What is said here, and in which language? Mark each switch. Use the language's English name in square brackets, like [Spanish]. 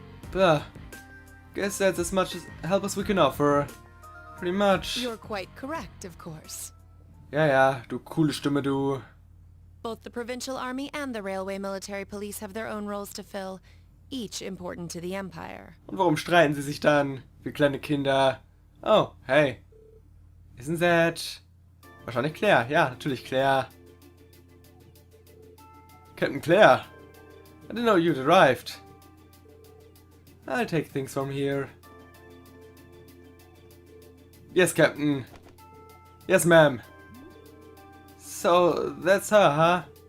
[English] But guess that's as much help as we can offer. Pretty much. You're quite correct, of course. [German] Ja, du coole Stimme, du. [English] Both the Provincial Army and the Railway Military Police have their own roles to fill, each important to the Empire. [German] Und warum streiten sie sich dann, wie kleine Kinder? [English] Oh, hey. Isn't that... [German] Wahrscheinlich Claire. Ja, natürlich Claire. [English] Captain Claire. I didn't know you'd arrived. I'll take things from here. Yes, Captain. Yes, ma'am. So, that's her, huh?